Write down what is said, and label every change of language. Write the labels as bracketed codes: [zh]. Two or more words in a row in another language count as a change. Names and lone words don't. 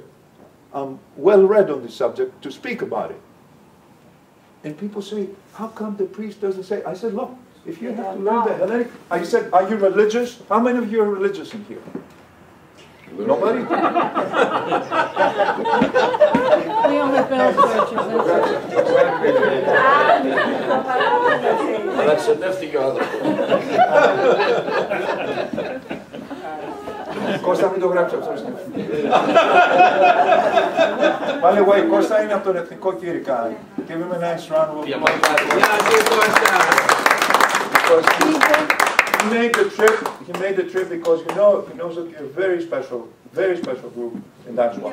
[en] I'm well read on this subject to speak about it. And people say, how come the priest doesn't say? I said, look, if you have to learn the Hellenic, I said, are you religious? How many of you are religious in here? Nobody? We only build churches, [el] Κώστα, μην το γράψει αυτό. [en] By the way, [el] Κώστα είναι από τον Εθνικό Κήρυκα. [en] Give him a nice round of applause. Because he made the trip. He made the trip because he knows that you're a very special group, and that's why.